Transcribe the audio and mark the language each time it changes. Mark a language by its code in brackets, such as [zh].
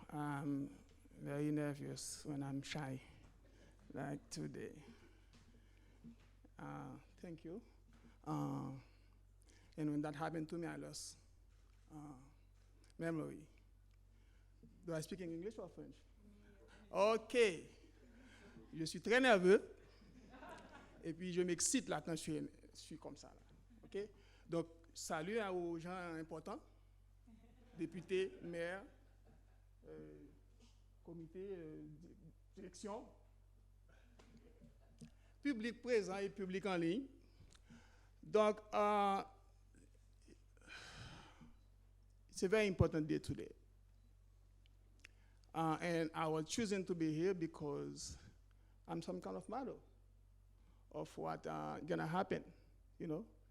[en] I'm very nervous when I'm shy, like today. Thank you. And when that happened to me, I lost memory. Do I speak in English or French? [fr] OK. Je suis très nerveux. Et puis, je m'excite là quand je suis comme ça. Là. OK? Donc, salut aux gens importants, députés, maires, comité, direction, public présent et public en ligne. [en] Donc, it's a very important day today. And I was choosing to be here because I'm some kind of model of what gonna happen, you know.